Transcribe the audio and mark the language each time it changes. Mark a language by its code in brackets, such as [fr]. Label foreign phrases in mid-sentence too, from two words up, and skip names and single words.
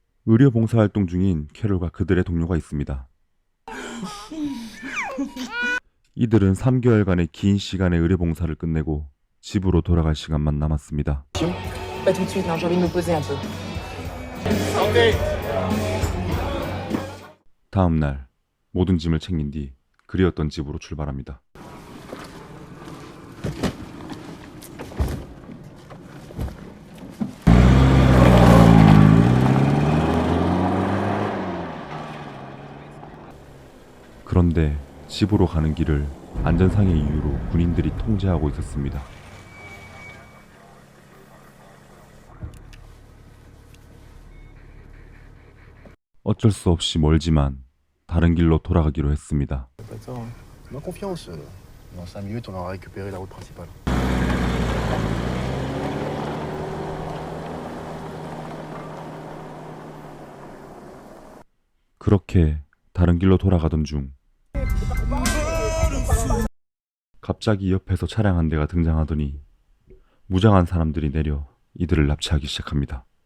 [ko] 의료 봉사활동 중인 캐롤과 그들의 동료가 있습니다. 이들은 3개월간의 긴 시간의 의료 봉사를 끝내고 집으로 돌아갈 시간만 남았습니다. [fr] Pas tout de suite, non, j'ai envie de me poser un peu. [ko] 다음 날 모든 짐을 챙긴 뒤 그리웠던 집으로 출발합니다. 그런데 집으로 가는 길을 안전상의 이유로 군인들이 통제하고 있었습니다. 어쩔 수 없이 멀지만 다른 길로 돌아가기로 했습니다. [fr] Fais-moi confiance. Dans 5 minutes, on aura récupéré la route principale. [ko] 그렇게 다른 길로 돌아가던 중 갑자기 옆에서 차량 한 대가 등장하더니 무장한 사람들이 내려 이들을 납치하기 시작합니다.